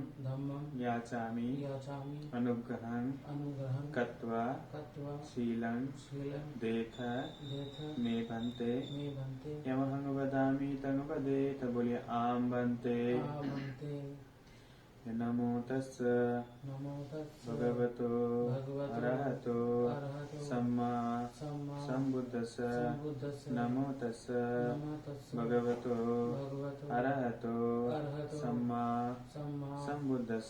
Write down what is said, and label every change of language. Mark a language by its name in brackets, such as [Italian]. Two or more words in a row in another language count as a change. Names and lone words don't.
[Pali] धम्मं याचामि याचामि अनुग्रहं अनुग्रहं कृत्वा कृत्वा शीलं शीलं देथ देथ मे भन्ते मे भन्ते यमहं वदामि तं वदेत बोलिए आम भन्ते आमन्ते नमो तस्स नमो तस्स भगवतो भगवतो अरहतो अरहतो सम्मा सम्मा सम्बुद्धस्स सम्बुद्धस्स नमो तस्स नमो तस्स भगवतो भगवतो अरहतो अरहतो सम्मा सम्मा सम्बुद्धस्स